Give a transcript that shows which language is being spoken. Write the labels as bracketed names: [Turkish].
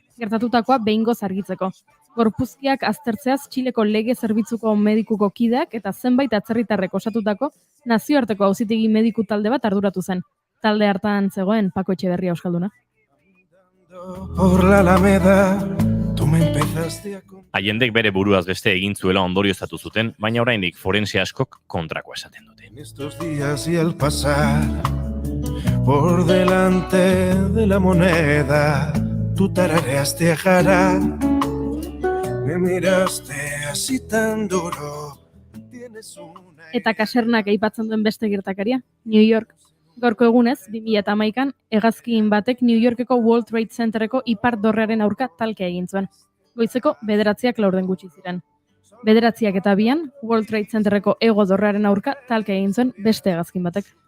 [Basque] Gertatutakoa behingoz argitzeko. Gorpuzkiak aztertzeaz Txileko lege zerbitzuko medikuko kideak eta zenbait atzerritarrek osatutako nazioarteko auzitegi mediku talde bat arduratu zen. Talde hartan zegoen Pako Etxeberria euskalduna. [Spanish] Por la Alameda, tú me empezaste a... [Basque] Allendek bere buruaz beste egin zuela ondorioztatu zuten, baina oraindik forense askok kontrako esaten dute. [Spanish] En estos días y al pasar por delante de la moneda, tú tarareaste a Jara, me miraste así tan duro, tienes una... [Basque] Eta kasernak aipatzen duen beste gertakaria, New York. Gaurko egunez, 2011an, hegazkin batek New Yorkeko World Trade Centereko ipar dorrearen aurka talkea egin zuen. Goizeko 9:00 laurden gutxi ziren. 9:00 eta 2an, World Trade Centereko hego dorrearen aurka talkea egin zuen beste hegazkin batek.